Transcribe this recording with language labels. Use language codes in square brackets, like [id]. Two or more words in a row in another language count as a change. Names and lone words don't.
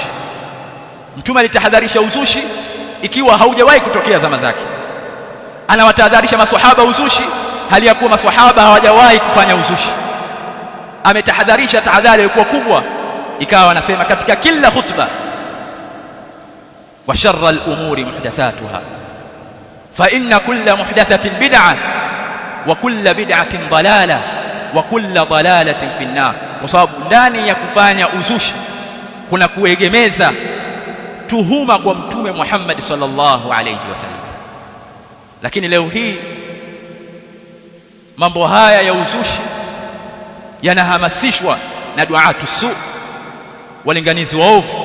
[sw] Mtume alitahadharisha uzushi ikiwa haujawahi kutokea zama zake. Anawatahadharisha maswahaba uzushi hali ya kuwa maswahaba hawajawahi kufanya uzushi. Ametahadharisha tahadhari ilikuwa kubwa, ikawa anasema katika kila khutba, [ar] وشر الأمور محدثاتها فإن كل محدثة بدعة وكل بدعة ضلالة وكل ضلالة في النار. [sw] Kwa sababu ndani ya kufanya uzushi kuna kuegemeza tuhuma kwa Mtume Muhammad [ar] صلى الله عليه وسلم. [sw] Lakini leo hii mambo haya ya uzushi yanahamasishwa na [ar] دعاة السوء, [sw] walinganizi waovu.